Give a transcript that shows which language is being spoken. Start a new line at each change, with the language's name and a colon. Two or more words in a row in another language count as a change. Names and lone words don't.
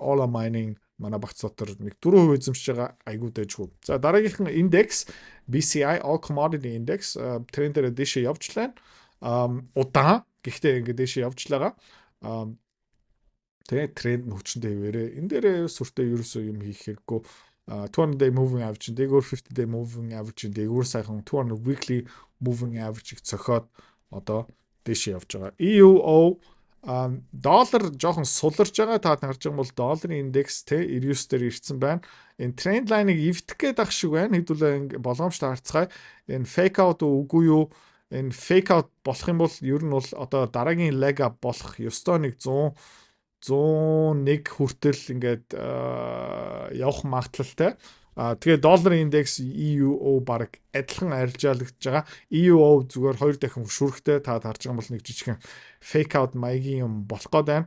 Mongolian: Ola Mining манай багц дотор нэг 4% эзэмшиж байгаа айгүй дэжгүй. За дараагийнх нь индекс BCI All Commodity Index трендээр дэше явж лаа. Удаан гэхдээ ингээд дэше явж байгаа. Тэгээ тренд нь хүчтэй хэвээрээ. Энэ дээр сүртэй ерөөсөө юм хийх хэрэггүй.
English: 200-day moving average, дээгүүр 50-day moving average,
Mongolian: дээгүүр сайхан
English: 200 weekly moving average-
Mongolian: ийг цохоод одоо дэше явж байгаа. EUO доллар жоохон суларж байгаа. Та харж байгаа бол долларын индекс те 99 дээр ирсэн байна. Энэ
English: trend line
Mongolian: эвдэх гээд ах шиг байна. Хэдүүлээ болгоомжтой харцгаая. Энэ
English: fake out
Mongolian: үгүй юу? Энэ
English: fake out
Mongolian: болох юм бол ер нь бол одоо дараагийн
English: leg up
Mongolian: болох ёстой нэг 101 хүртэл ингээд явах магадлалтай. Тэгээ долларын индекс EUO баг адилхан арилжаалагдж байгаа. EUO зүгээр 2 дахин хөшүүрхтэй та харж байгаа бол нэг жижигхэн
English: fake out
Mongolian: маягийн юм болох гээд байна.